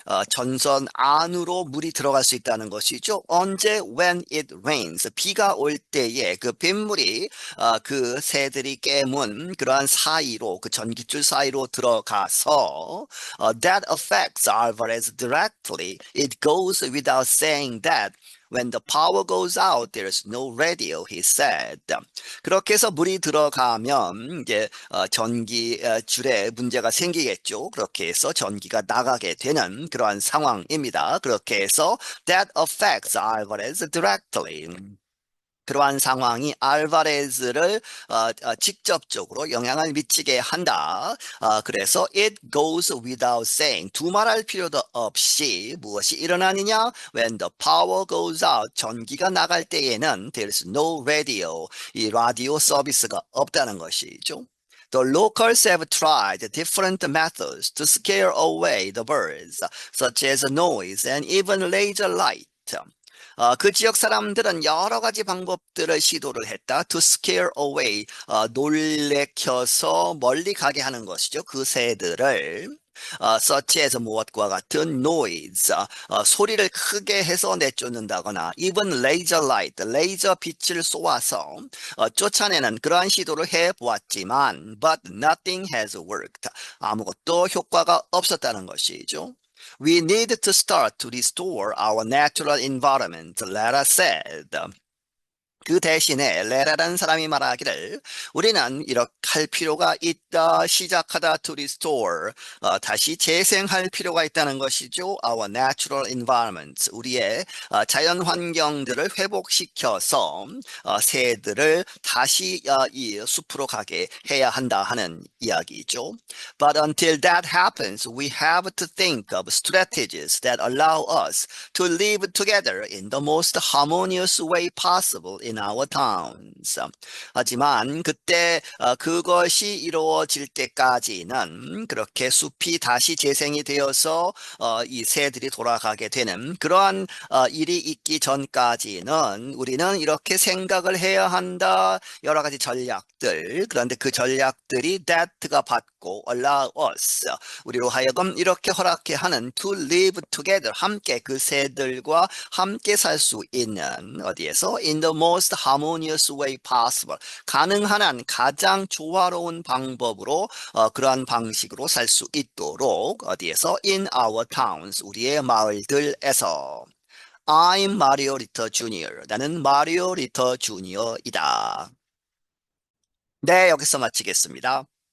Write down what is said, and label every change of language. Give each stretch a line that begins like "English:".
Korean: 전선 안으로 물이 들어갈 수 있다는 것이죠. 언제?
English: When it rains.
Korean: 비가 올 때에 그 빗물이 그 새들이 깨문 그러한 사이로 그 전기줄 사이로 들어가서
English: that affects Alvarez directly. It goes without saying that When the power goes out, there's no radio, he said.
Korean: 그렇게 해서 물이 들어가면 이제 전기 줄에 문제가 생기겠죠. 그렇게 해서 전기가 나가게 되는 그러한 상황입니다. 그렇게 해서
English: that affects Alvarez directly.
Korean: 그러한 상황이 알바레즈를 직접적으로 영향을 미치게 한다. 그래서
English: it goes without saying
Korean: 두말할 필요도 없이 무엇이 일어나느냐?
English: When the power goes out
Korean: 전기가 나갈 때에는
English: there's no radio
Korean: 이 라디오 서비스가 없다는 것이죠.
English: The locals have tried different methods to scare away the birds, such as noise and even laser light.
Korean: 그 지역 사람들은 여러 가지 방법들을 시도를 했다.
English: To scare away,
Korean: 놀래켜서 멀리 가게 하는 것이죠. 그 새들을.
English: such as
Korean: 무엇과 같은 noise, 소리를 크게 해서 내쫓는다거나
English: even laser light,
Korean: 레이저 빛을 쏘아서 쫓아내는 그러한 시도를 해보았지만
English: but nothing has worked.
Korean: 아무것도 효과가 없었다는 것이죠.
English: We need to start to restore our natural environment, Lara said.
Korean: 그 대신에 레라라는 사람이 말하기를 우리는 이렇게 할 필요가 있다. 시작하다
English: to restore.
Korean: 다시 재생할 필요가 있다는 것이죠.
English: Our natural environment.
Korean: 우리의 자연 환경들을 회복시켜서 새들을 다시 이 숲으로 가게 해야 한다 하는 이야기죠.
English: But until that happens, we have to think of strategies that allow us to live together in the most harmonious way possible in our towns.
Korean: 하지만 그때 그것이 이루어질 때까지는 그렇게 숲이 다시 재생이 되어서 이 새들이 돌아가게 되는 그러한 일이 있기 전까지는 우리는 이렇게 생각을 해야 한다. 여러 가지 전략들. 그런데 그 전략들이 that가 받고
English: allow us.
Korean: 우리로 하여금 이렇게 허락해 하는
English: to live together.
Korean: 함께 그 새들과 함께 살 수 있는 어디에서
English: in the most harmonious way possible.
Korean: 가능한 한 가장 조화로운 방법으로 그러한 방식으로 살 수 있도록 어디에서
English: in our towns.
Korean: 우리의 마을들에서
English: I'm Mario Ritter Jr.
Korean: 나는 마리오 리터 주니어이다. 네, 여기서 마치겠습니다.